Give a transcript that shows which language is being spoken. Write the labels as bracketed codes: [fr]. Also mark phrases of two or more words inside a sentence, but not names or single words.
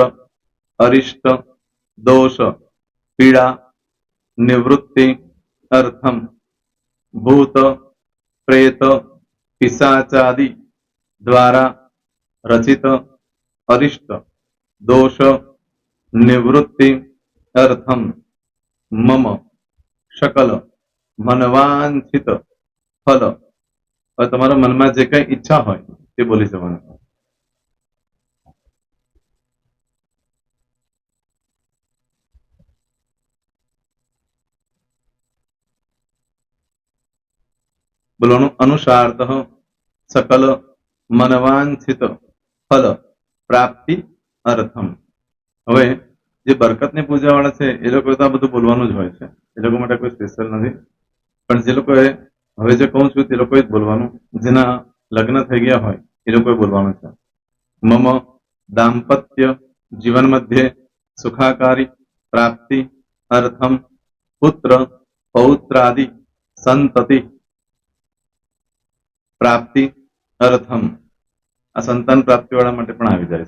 [sa] अरिष्ट, दोष, पीड़ा, निवृत्ति अर्थम, भूत, प्रेत, पिशाचादि द्वारा रचित अरिष्ट दोष निवृत्ति अर्थम, मम सकल मनवांछित फल. [gu] તમારા મનમાં જે કઈ ઈચ્છા હોય તે બોલી જવાનું. [sa] બોલવાનું અનુસારતઃ सकल मनवांछित फल प्राप्ति अर्थम. [gu] હવે જે બરકતની પૂજા વાળા છે એ લોકો તો આ બધું બોલવાનું જ હોય છે, એ લોકો માટે કોઈ સ્પેશિયલ નથી. પણ જે લોકોએ હવે જે કહું છું તે લોકોએ જ બોલવાનું. જેના લગ્ન થઈ ગયા હોય એ લોકોએ બોલવાનું છે. [sa] मम दांपत्य जीवन मध्ये सुखाकारी प्राप्ति अर्थम पुत्र पौत्रादि संतति प्राप्ति अर्थम [gu] આ સંતાન પ્રાપ્તિ વાળા માટે પણ આવી જાય છે